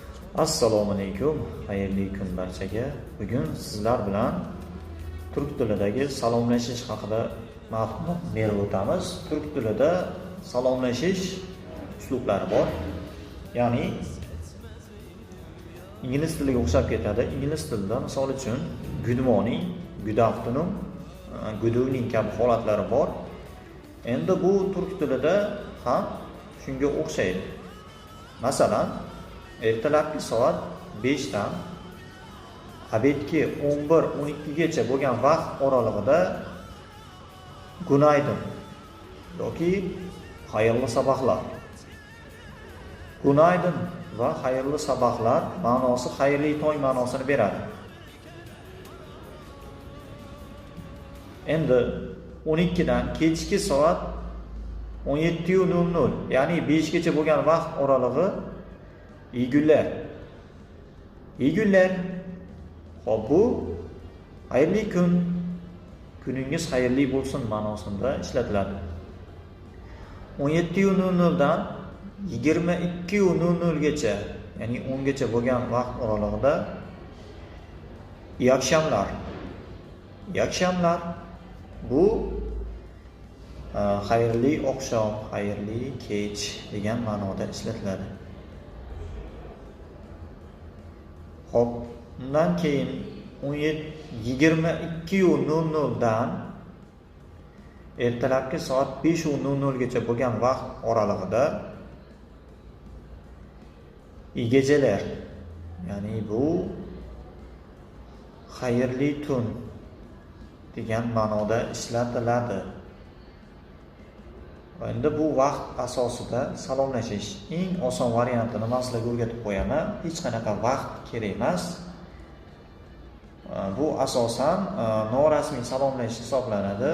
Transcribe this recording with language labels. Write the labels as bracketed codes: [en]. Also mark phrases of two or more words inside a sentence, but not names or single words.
[uz] Assalomu alaykum, xayrli kun barchaga. Bugun sizlar bilan turk tilidagi salomlashish haqida ma'lumot berib o'tamiz. Turk tilida salomlashish uslublari bor. Ya'ni ingliz tiliga o'xshab ketadi. Ingliz tilida misol uchun [en] good morning, good afternoon, good evening [uz] kabi holatlari bor. Endi bu turk tilida ham shunga o'xshaydi. Masalan, ertalabki soat 5 dan obedki 11-12 gacha bo'lgan vaqt oralig'ida gunaydin yoki [tr] xayrli sabahlar. [uz] Gunaydin va [tr] xayrli sabahlar [uz] ma'nosi xayrli tong ma'nosini beradi. Endi 12 dan kechki soat 17:00, ya'ni 5 gacha bo'lgan vaqt oralig'i [tr] iyi günler. İyi günler. [uz] Hop bu hayırlı kun. [tr] Gününüz hayırlı [uz] bo'lsin ma'nosida ishlatiladi. 17:00 dan 22:00 gacha, ya'ni 10 gacha bo'lgan vaqt oralig'ida [tr] iyi akşamlar. İyi akşamlar. [uz] Bu hayırlı oqshom, hayırlı kech degan ma'noda ishlatiladi. Hop, undan keyin 22:00 dan ertalabki soat 5:00 gacha bo'lgan vaqt oralig'ida [tr] iyi geceler, [uz] ya'ni bu xayrli tun degan ma'noda ishlatiladi. Endi bu vaqt asosida salomlashish eng oson variantini men sizlarga o'rgatib qo'yaman. Hech qanaqa vaqt kerak emas. Bu asosan norasmiy salomlash hisoblanadi.